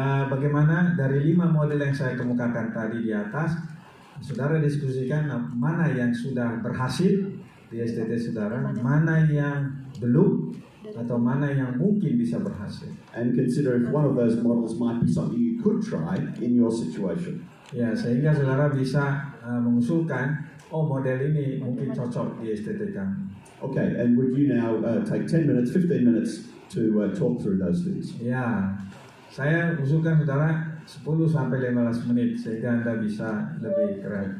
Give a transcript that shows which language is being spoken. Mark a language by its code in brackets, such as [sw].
[id] Bagaimana dari 5 model yang saya kemukakan tadi di atas, saudara diskusikan mana yang sudah berhasil di STT saudara, mana yang belum, atau mana yang mungkin bisa berhasil. [en] And consider if one of those models might be something you could try in your situation. [id] Ya, sehingga saudara bisa mengusulkan oh model ini mungkin cocok di estetika. [en] Okay, and would you now take 10 minutes, 15 minutes to talk through those things? [id] Ya, saya usulkan saudara 10 sampai 15 menit sehingga Anda bisa lebih keren.